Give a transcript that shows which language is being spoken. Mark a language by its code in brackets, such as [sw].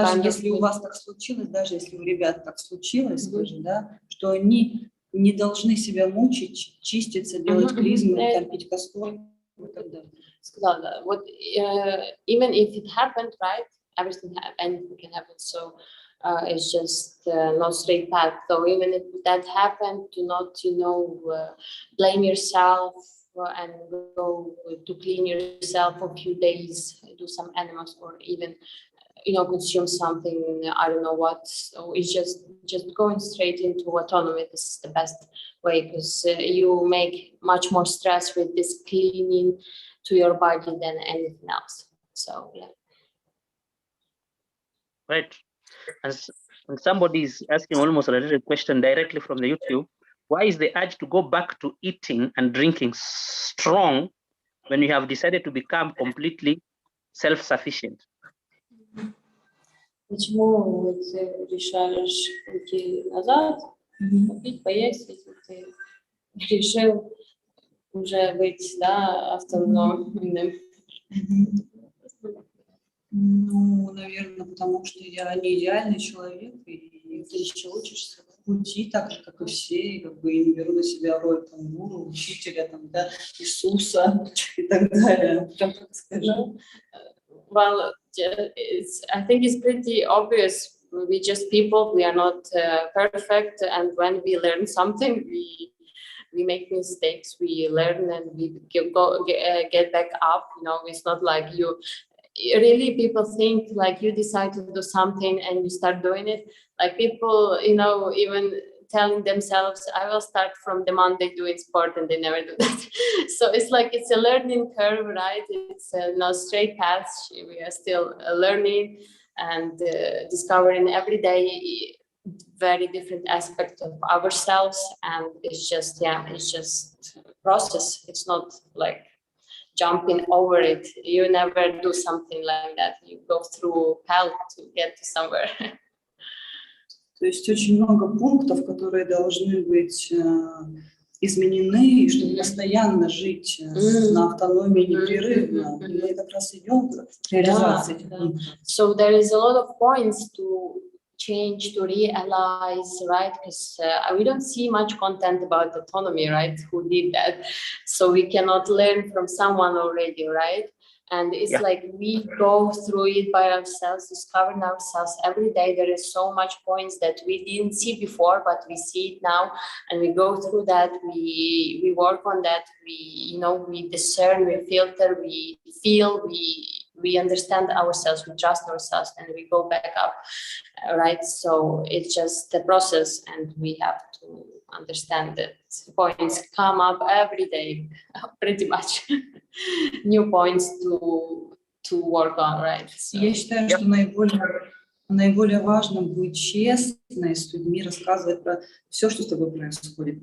[ru] даже если у вас так случилось, даже если у ребят так случилось, скажем, да, что они не должны себя мучить, чиститься, делать клизмы, там, пить кастроль и так далее. [en] What, even if it happened, right? Anything can happen. So it's just not straight path. So even if that happened, do not, blame yourself and go to clean yourself for a few days, do some animals, or even, consume something, I don't know what. So it's just going straight into autonomy. This is the best way, because you make much more stress with this cleaning to your body than anything else. So yeah. Right. And somebody is asking almost a related question directly from the YouTube. Why is the urge to go back to eating and drinking strong when you have decided to become completely self-sufficient? [ru] Почему ты решаешь уйти назад, попить, поесть, если ты решил уже быть, автономным? Ну, наверное, потому что я не идеальный человек, и ты еще учишься пути так же, как и все, и как бы не беру на себя роль там гуру, учителя, там, да, Иисуса и так далее. Как скажу? [en] Well, I think it's pretty obvious. We just people. We are not perfect, and when we learn something, we make mistakes. We learn and we get back up. It's not like you. Really, people think like you decide to do something and you start doing it. Like people, even telling themselves, I will start from the Monday doing sport, and they never do that. So it's like it's a learning curve, right? It's not straight path. We are still learning and discovering every day very different aspects of ourselves, and it's just process. It's not like jumping over it. You never do something like that. You go through hell to get to somewhere. [ru] То есть очень много пунктов, которые должны быть изменены, и чтобы постоянно жить на автономии непрерывно. И мы как раз идем к реализации этих пунктов. [en] So there is a lot of points to change, to realize, right? Because we don't see much content about autonomy, right? Who did that? So we cannot learn from someone already, right? And it's like we go through it by ourselves, discovering ourselves every day. There is so much points that we didn't see before, but we see it now, and we go through that. We work on that. We discern, we filter, we feel, we understand ourselves, we trust ourselves, and we go back up, right? So it's just a process, and we have to understand that points come up every day, pretty much. New points to work on, right? So, [ru] я считаю, что наиболее важно быть честной с людьми, рассказывать про все, что с тобой происходит.